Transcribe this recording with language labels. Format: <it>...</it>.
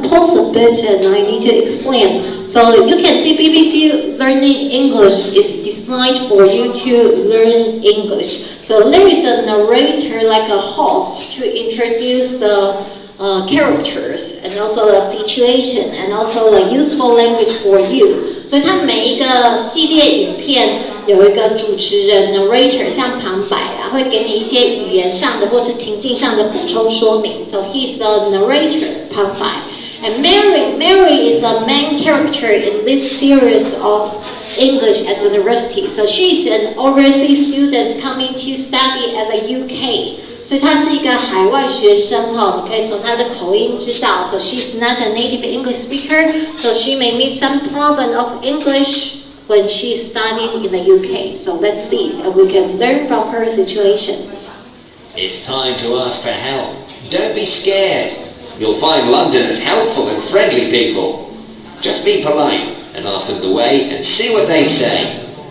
<en>pause a bit and I need to explain. So you can see BBC Learning English is designed for you to learn English. So there is a narrator like a host to introduce the characters and also the situation and also the useful language for you.</en> <zh>所以它每一个系列影片有一个主持人 narrator 像旁白啊，会给你一些语言上的或是情境上的补充说明。</zh> <en>So he's the narrator 旁白。 And Mary is the main character in this series of English at university. So she's an overseas student coming to study at the UK.</en> <zh>所以她是一个海外学生哈，你可以从她的口音知道。</zh> <en>So she's not a native English speaker, so she may meet some problem of English when she's studying in the UK. So let's see, and we can learn from her situation. It's time to ask for help. Don't be scared. You'll find Londoners helpful and friendly people. Just be polite and ask them the way and see what they say.</en>